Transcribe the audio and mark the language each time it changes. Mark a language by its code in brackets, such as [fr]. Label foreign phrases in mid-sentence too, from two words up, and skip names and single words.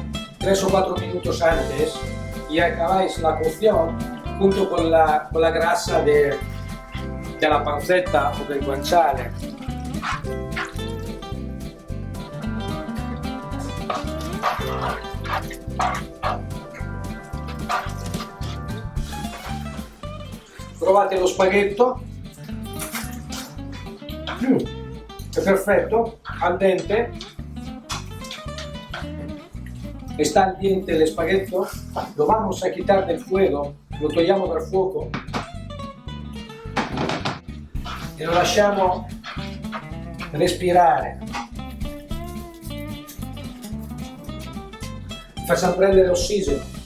[es] 3 o 4 minutos antes y acabáis la cocción junto con la grasa de la pancetta o del guanciale. [it] Provate lo spaghetto. È perfetto, al dente. [es] Está al diente el espagueto. Lo vamos a quitar del fuego, [it] lo togliamo dal fuoco e lo lasciamo respirare. Facciamo prendere ossigeno.